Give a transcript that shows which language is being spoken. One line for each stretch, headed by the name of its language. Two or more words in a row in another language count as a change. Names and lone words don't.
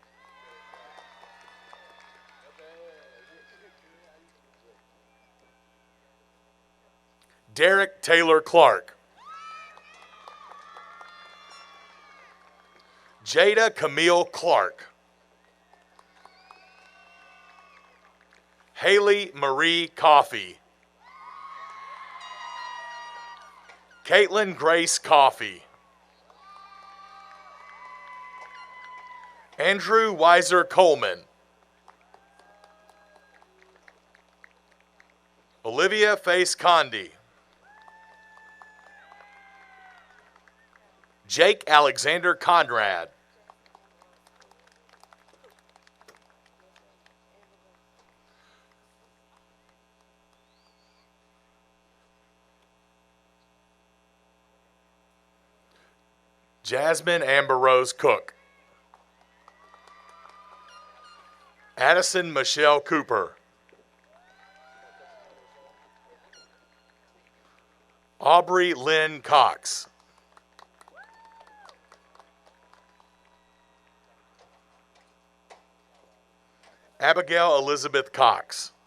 English: Derek Taylor Clark. Jada Camille Clark. Haley Marie Coffey. Caitlin Grace Coffey. Andrew Weiser Coleman. Olivia Face Condi. Jake Alexander Conrad. Jasmine Amber Rose Cook. Addison Michelle Cooper. Aubrey Lynn Cox. Abigail Elizabeth Cox.